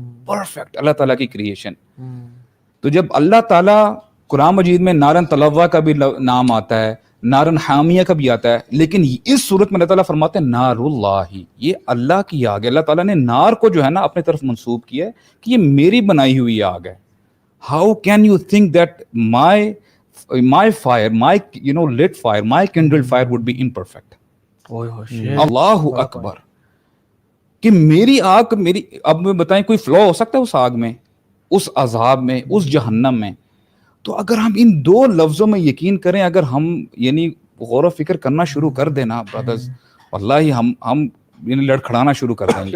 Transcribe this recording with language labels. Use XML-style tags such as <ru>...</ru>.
<ur>Perfect اللہ تعالیٰ کی creation. تو جب اللہ تعالیٰ قرآن مجید میں نارن تلوہ کا بھی نام آتا ہے, نارن حامیہ کا بھی آتا ہے, لیکن اس صورت میں اللہ تعالیٰ فرماتے ہیں نار اللہ, یہ اللہ کی آگ ہے. اللہ تعالیٰ نے نار کو جو ہے نا اپنے طرف منسوب کیا ہے کہ یہ میری بنائی ہوئی آگ ہے.</ur> <en>How can you think that my fire, my lit fire, my kindled fire would be imperfect.</en> <ur>اللہ اکبر, کہ میری آگ, میری, اب میں بتائیں کوئی فلو ہو سکتا ہے اس آگ میں, اس عذاب میں, اس جہنم میں. تو اگر ہم ان 2 لفظوں میں یقین کریں, اگر ہم یعنی غور و فکر کرنا شروع کر دینا برادرز, واللہ ہم یعنی لڑکھڑانا شروع کر دیں گے.</ur>